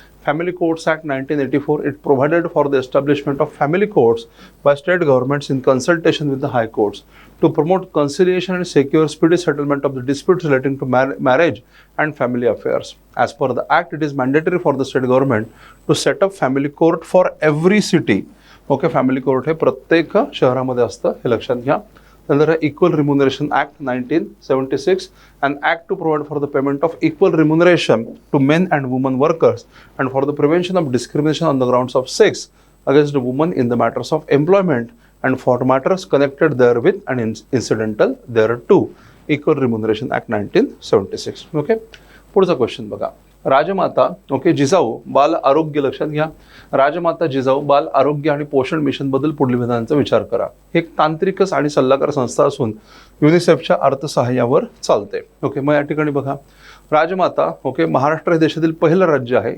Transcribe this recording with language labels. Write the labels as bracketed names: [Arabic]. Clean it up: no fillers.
[English] Family Courts Act 1984, it provided for the establishment of family courts by state governments in consultation with the high courts to promote conciliation and secure speedy settlement of the disputes relating to marriage and family affairs. As per the act, it is mandatory for the state government to set up family court for every city. [Marathi] Okay, family court हे प्रत्येक शहरामध्ये असतं, हे लक्षात घ्या. [English] Then Equal Remuneration Act 1976, an act to provide for the payment of equal remuneration to men and women workers and for the prevention of discrimination on the grounds of sex against women in the matters of employment and for matters connected therewith and incidental thereto. [Marathi] Equal रिम्युनरेशन act 1976. Okay, पुढचा question बघा. राजमाता जिजाऊ बाल आरोग्य, लक्षात घ्या, राजमाता जिजाऊ बाल आरोग्य आणि पोषण मिशन बद्दल पुढील विधानांचा विचार करा. हे एक तांत्रिक आणि सल्लागार संस्था असून युनिसेफच्या अर्थसहाय्यावर चालते. ओके, मग या ठिकाणी बघा राजमाता महाराष्ट्र हे देशातील पहिलं राज्य आहे.